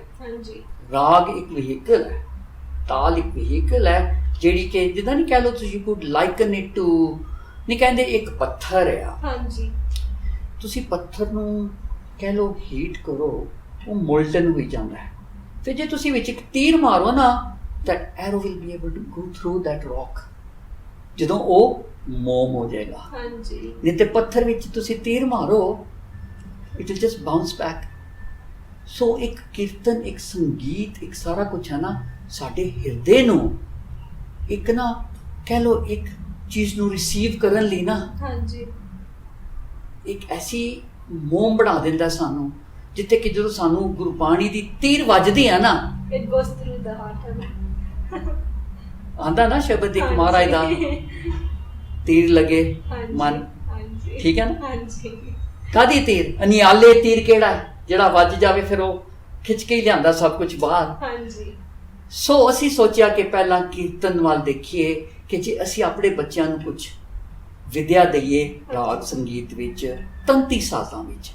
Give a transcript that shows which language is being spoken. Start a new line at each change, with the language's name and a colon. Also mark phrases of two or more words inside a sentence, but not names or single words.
Punjabi: ਰਾਗ ਇੱਕ ਵਹੀਕਲ ਹੈ, ਤਾਲ ਇੱਕ ਵਹੀਕਲ ਹੈ, ਜਿਹੜੀ ਕਿ ਜਿੱਦਾਂ ਨਹੀਂ ਕਹਿ ਲਓ ਤੁਸੀਂ,
English: could liken it to,
Punjabi: ਨਹੀਂ ਕਹਿੰਦੇ ਇੱਕ ਪੱਥਰ ਆ। ਤੁਸੀਂ ਪੱਥਰ ਨੂੰ ਕਹਿ ਲਓ ਹੀਟ ਕਰੋ, ਉਹ ਮੋਲਟਨ ਹੋਈ ਜਾਂਦਾ ਹੈ। ਫਿਰ ਜੇ ਤੁਸੀਂ ਵਿੱਚ ਇੱਕ ਤੀਰ ਮਾਰੋ ਨਾ,
English: that arrow will be able to go through that rock,
Punjabi: ਜਦੋਂ ਉਹ ਮੋਮ ਹੋ ਜਾਏਗਾ। ਨਹੀਂ ਤੇ ਪੱਥਰ ਵਿੱਚ ਤੁਸੀਂ ਤੀਰ ਮਾਰੋ,
English: it will just bounce back।
Punjabi: ਸੋ ਇੱਕ ਕੀਰਤਨ, ਇੱਕ ਸੰਗੀਤ, ਇੱਕ ਸਾਰਾ ਕੁਛ ਹੈ ਨਾ, ਸਾਡੇ ਹਿਰਦੇ ਨੂੰ ਇੱਕ ਨਾ ਕਹਿ ਲਓ ਇੱਕ ਚੀਜ਼ ਨੂੰ ਰਿਸੀਵ ਕਰਨ ਲਈ ਨਾ, ਇੱਕ ਐਸੀ ਮੋਮ ਬਣਾ ਦਿੰਦਾ ਸਾਨੂੰ, ਜਿੱਥੇ ਕਿ ਜਦੋਂ ਸਾਨੂੰ ਗੁਰਬਾਣੀ ਦੀ ਤੀਰ ਵੱਜਦੀ ਆ ਨਾ,
English: it goes through the heart।
Punjabi: ਆਂਦਾ ਨਾ ਸ਼ਬਦ ਇੱਕ ਮਹਾਰਾਜ ਦਾ, ਤੀਰ ਲਗੇ ਮਨ, ਠੀਕ ਹੈ ਨਾ? ਕਾਹਦੀ ਤੀਰ? ਅਨਿਆਲੇ ਤੀਰ ਕਿਹੜਾ ਜਿਹੜਾ ਵੱਜ ਜਾਵੇ ਫਿਰ ਉਹ ਖਿੱਚ ਕੇ ਹੀ ਲਿਆਂਦਾ ਸਭ ਕੁਝ ਬਾਹਰ। ਸੋ ਅਸੀਂ ਸੋਚਿਆ ਕਿ ਪਹਿਲਾਂ ਕੀਰਤਨ ਵੱਲ ਦੇਖੀਏ, ਕਿ ਜੇ ਅਸੀਂ ਆਪਣੇ ਬੱਚਿਆਂ ਨੂੰ ਕੁਝ ਵਿਦਿਆ ਦਈਏ ਰਾਗ ਸੰਗੀਤ ਵਿੱਚ, ਤੰਤੀ ਸਾਜ਼ਾਂ ਵਿੱਚ।